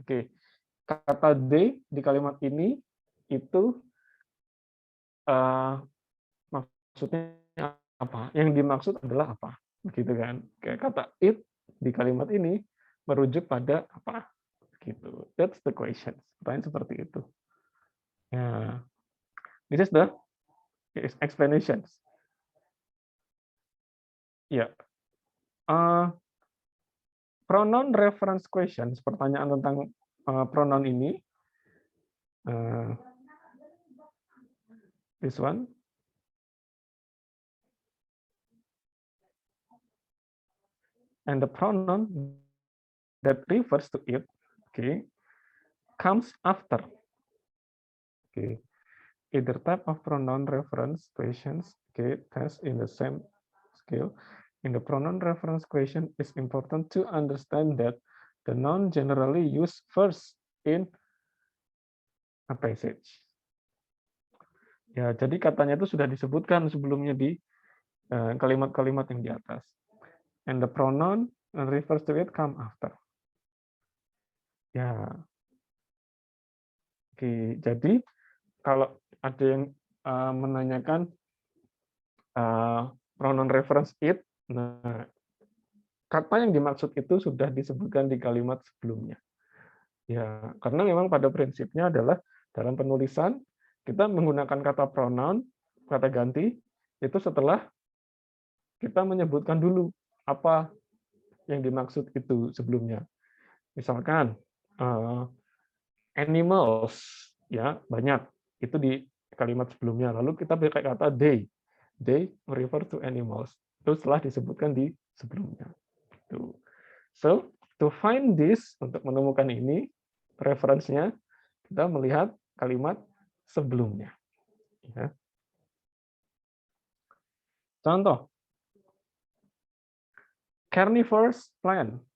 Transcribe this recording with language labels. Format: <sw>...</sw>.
<id>Oke, kata they di kalimat ini itu maksudnya apa? Yang dimaksud adalah apa? Begitu kan? Kayak kata it di kalimat ini merujuk pada apa? Gitu.</id> <en>That's the question.</en> <id>Pertanyaan seperti itu.</id> <en>Ya, this is the explanations. Ya, pronoun reference questions.</en> <id>Pertanyaan tentang pronoun ini.</id> <en>This one. And the pronoun that refers to it, okay, comes after. Okay, either type of pronoun reference questions, okay, test in the same scale. In the pronoun reference question, it's important to understand that the noun generally used first in a passage.</en> <id>Ya, jadi katanya itu sudah disebutkan sebelumnya di kalimat-kalimat yang di atas.</id> <en>And the pronoun refers to it come after. Ya.</en> <id>Oke, jadi kalau ada yang menanyakan pronoun reference it, nah kata yang dimaksud itu sudah disebutkan di kalimat sebelumnya. Ya, karena memang pada prinsipnya adalah dalam penulisan kita menggunakan kata pronoun, kata ganti itu setelah kita menyebutkan dulu apa yang dimaksud itu sebelumnya. Misalkan animals, ya banyak itu di kalimat sebelumnya. Lalu kita pakai kata they refer to animals. Itu setelah disebutkan di sebelumnya.</id> <en>So to find this,</en> <id>untuk menemukan ini referensinya kita melihat kalimat sebelumnya. Ya. Contoh, carnivorous plant.</id>